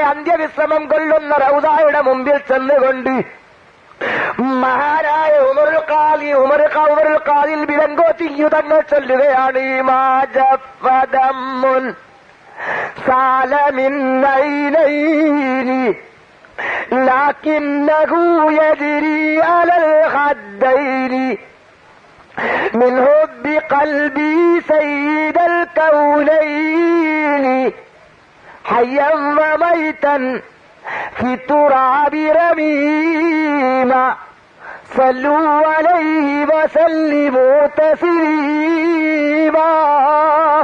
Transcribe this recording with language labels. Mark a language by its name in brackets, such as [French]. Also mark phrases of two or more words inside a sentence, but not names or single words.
[Malayalam] അന്ത്യവിശ്രമം കൊള്ളുന്ന റൗദയുടെ മുമ്പിൽ ചെന്നുകൊണ്ട് മഹാനായ ഉമറുൽ ഖാദിൽ ബിലങ്കോത്തി തങ്ങൾ ചൊല്ലുകയാണ്, [Arabic] ما جف دمع سال من عينين لكنه يجري على الخدين من حب قلبي سيد الكونين حيا وميتا في التراب رميما صلوا عليه وسلموا تسليما.